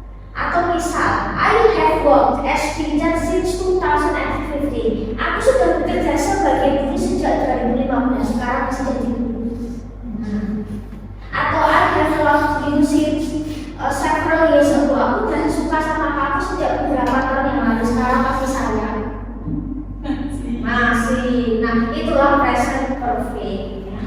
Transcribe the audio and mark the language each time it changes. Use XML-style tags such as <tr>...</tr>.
<id>Atau misal,</id> <en>I have worked as teacher since 2015.</en> <id>Aku sudah bekerja sebagai guru sejak 2015. Sekarang masih jadi guru. Atau</id> <en>I have loved you since several years ago.</en> <id>Aku udah suka sama kamu sejak beberapa tahun yang lalu. Sekarang masih sayang. Masih. Nah, itulah present perfect.</id>